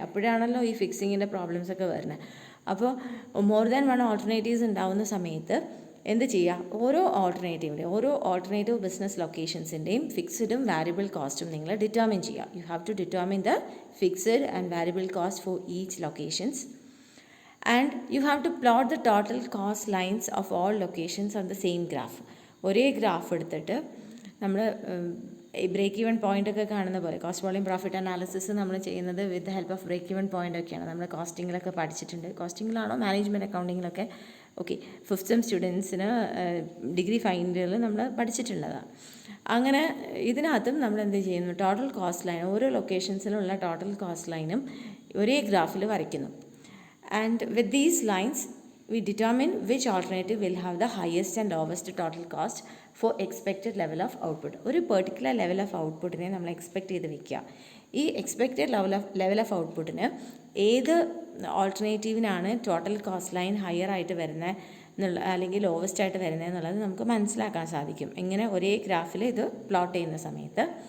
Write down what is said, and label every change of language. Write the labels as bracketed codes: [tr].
[ml] അപ്പോഴാണല്ലോ ഈ ഫിക്സിങ്ങിൻ്റെ പ്രോബ്ലംസ് ഒക്കെ വരുന്നത്. അപ്പോൾ [en] more than one alternatives [ml] ഉണ്ടാവുന്ന സമയത്ത് എന്ത് ചെയ്യുക? ഓരോ ഓൾട്ടർനേറ്റീവ് ബിസിനസ് ലൊക്കേഷൻസിൻ്റെയും ഫിക്സ്ഡും വാരിയബിൾ കോസ്റ്റും നിങ്ങൾ ഡിറ്റർമിൻ ചെയ്യുക. [en] You have to determine the fixed and variable cost for each locations. And you have to plot the total cost lines of all locations on the same graph. [ml] ഒരേ graph എടുത്തിട്ട് നമ്മൾ break even point ഒക്കെ കാണുന്ന പോലെ cost, volume, profit analysis നമ്മൾ ചെയ്യുന്നത് [en] with the help of break even point [ml] ഒക്കെയാണ്. നമ്മൾ കോസ്റ്റിങ്ങിലൊക്കെ പഠിച്ചിട്ടുണ്ട്. കോസ്റ്റിങ്ങിലാണോ മാനേജ്മെൻറ്റ് അക്കൗണ്ടിങ്ങിലൊക്കെ ഓക്കെ, ഫിഫ്ത്ത് സെം സ്റ്റുഡൻസിന് ഡിഗ്രി ഫൈനൽ ഇയറിൽ നമ്മൾ പഠിച്ചിട്ടുള്ളതാണ്. അങ്ങനെ ഇതിനകത്തും നമ്മൾ എന്ത് ചെയ്യുന്നു? ടോട്ടൽ കോസ്റ്റ് ലൈൻ, ഓരോ ലൊക്കേഷൻസിലുള്ള ടോട്ടൽ കോസ്റ്റ് ലൈനും ഒരേ ഗ്രാഫിൽ വരയ്ക്കുന്നു. [en] And with these lines, we determine which alternative will have the highest and lowest total cost for expected level of output. [ml] ഒരു പെർട്ടിക്കുലർ ലെവൽ ഓഫ് ഔട്ട്പുട്ടിനെ നമ്മൾ എക്സ്പെക്റ്റ് ചെയ്ത് വെക്കുക. ഈ എക്സ്പെക്റ്റഡ് ലെവൽ ഓഫ് ഔട്ട്പുട്ടിന് ഏത് ഓൾട്ടർനേറ്റീവിനാണ് ടോട്ടൽ കോസ്റ്റ് ലൈൻ ഹയർ ആയിട്ട് വരുന്നത് എന്നുള്ള, അല്ലെങ്കിൽ ലോവസ്റ്റ് ആയിട്ട് വരുന്നത് എന്നുള്ളത് നമുക്ക് മനസ്സിലാക്കാൻ സാധിക്കും ഇങ്ങനെ ഒരേ ഗ്രാഫിൽ ഇത് പ്ലോട്ട് ചെയ്യുന്ന സമയത്ത്.